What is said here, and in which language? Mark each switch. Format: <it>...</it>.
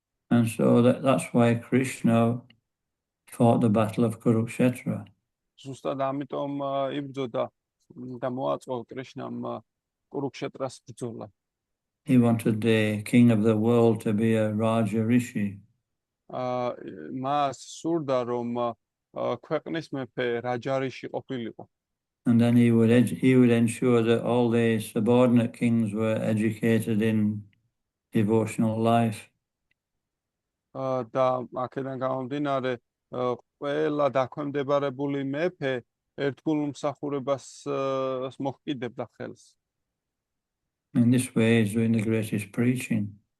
<en>And so that's why Krishna fought the battle of Kurukshetra.</en> <ka>ზუსტად ამიტომ იბრძოდა და მოაწყო კრიშნამ კურუქშეტრას ბრძოლა.</ka> <en>He wanted the king of the world to be a Raja Rishi.</en> <ka>მას სურდა, რომ ქვეყნის მეფე რაჯარიში ყოფილიყო.</ka> <en>And then he would ensure that all the subordinate kings were educated in devotional life.</en> <ka>და აქედან გამომდინარე, ყველა დაქვემდებარებული მეფე ერთგულ მსახურებას მოჰკიდებდა ხელს.</ka> <en>In this way, he's doing the greatest preaching.</en>